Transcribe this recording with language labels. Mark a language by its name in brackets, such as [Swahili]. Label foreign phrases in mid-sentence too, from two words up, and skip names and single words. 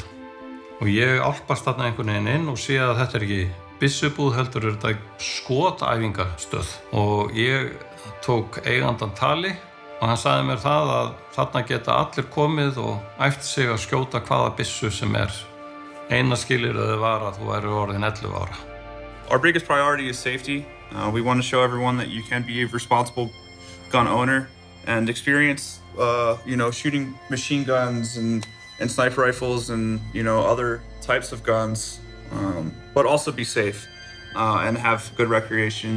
[Icelandic] Og ég álpast þarna einhvern veginn inn og sé að þetta ekki byssubúð heldur þetta skotæfingastöð. Og ég tók eigandann tali og hann sagði mér það að þarna geta allir komið og æft sig að skjóta hvaða byssu sem Eina skilyrðið var að þú væri orðin 11 ára. [English] Our biggest priority is safety. We want to show everyone that you can be a responsible gun owner and experience, shooting machine guns and sniper rifles and, other types of guns, but also be safe and have good recreation.